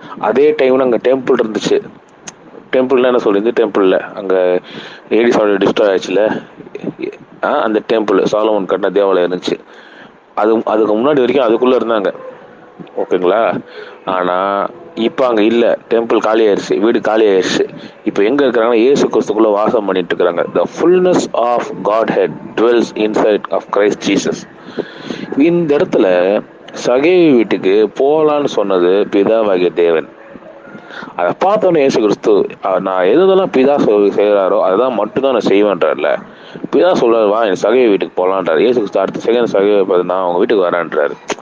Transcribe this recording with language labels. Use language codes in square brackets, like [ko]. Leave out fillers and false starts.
[ta] அதே டைம்ல அங்க டெம்பிள் இருந்துச்சு. டெம்பிள்னா என்ன சொல்றது, டெம்பிள்ல அங்க ஏடி டிஸ்ட்ராய் ஆச்சுல, அந்த டெம்பிள் சாலமோன் கட்டின தேவாலயம் இருந்துச்சு. அதுக்கு முன்னாடி வரைக்கும் அதுக்குள்ள இருந்தாங்க. ஓகேங்களா. ஆனா இப்ப அங்க இல்ல, டெம்பிள் காலி ஆயிடுச்சு, வீடு காலி ஆயிடுச்சு. இப்ப எங்க இருக்கிறாங்கன்னா இயேசு கிறிஸ்துக்குள்ள வாசம் பண்ணிட்டு இருக்கிறாங்க. [en] The fullness of Godhead dwells inside of Christ Jesus. [ta] இந்த இடத்துல சகேவி வீட்டுக்கு போகலான்னு சொன்னது பிதாவாகிய தேவன். அதை பார்த்தோன்னே இயேசு கிறிஸ்து நான் எதெல்லாம் பிதா செய்யறாரோ அதுதான் மட்டும்தான் நான் செய்வேன்றார்ல. பிதா சொல்றாரு வா என் சகேவி வீட்டுக்கு போகலான்றாரு. இயேசு கிறிஸ்து அடுத்த செகண்ட் சகேவி பார்த்து நான் அவங்க வீட்டுக்கு வரேன்றாரு.